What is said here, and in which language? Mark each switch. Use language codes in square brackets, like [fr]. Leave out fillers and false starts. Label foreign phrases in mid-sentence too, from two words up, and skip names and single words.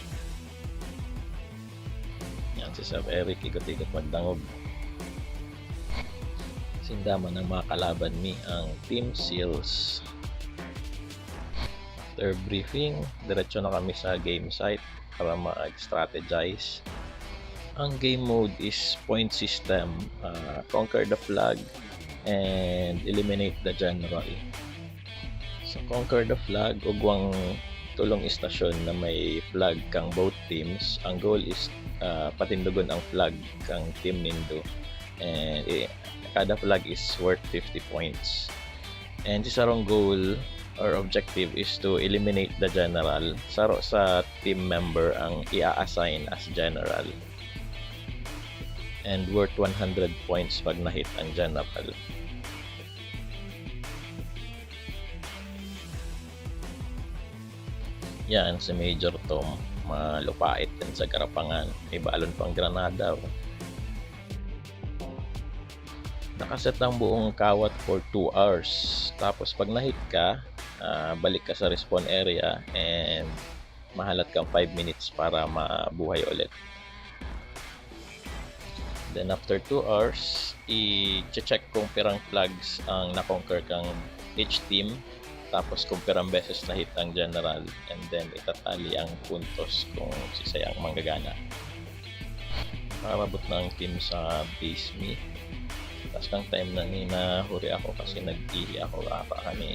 [bik] Yan, si Sir Eric ikot-ikot magdangog. Sindaman ng mga kalaban mi ang Team Seals. [en] After briefing, [bik] diretso na kami sa [en] game site [bik] para mag-strategize. [en] Ang game mode is point system, conquer the flag and eliminate the general. Sa conquer the flag, [bik] ugwang tulong istasyon na may flag kang [en] both teams. [bik] Ang [en] goal is [bik] patindugon ang flag kang team nindo, [en] and kada flag is worth 50 points. And si sarong goal or objective is to eliminate the general. [bik] Saro sa team member ang i-assign [en] as general. And worth 100 points pag na-hit ang general. [bik] Yan, si Major Tom, malupait din sa karapangan. May balon pang granada. Nakaset ang buong kawat [en] for 2 hours. [bik] Tapos pag na-hit ka, balik ka sa [en] respawn area [bik] and mahalat kang 5 minutes para mabuhay ulit. [en] Then after 2 hours, [bik] i-check kung pirang flags ang na-conquer kang [en] each team. [bik] Tapos kung pirang beses na hit ang general, [en] and then [bik] itatali ang puntos kung sisayang manggagana. Parabot na ang team sa base me. Tapos ng time na nahuri ako kasi nag-ihi ako kami.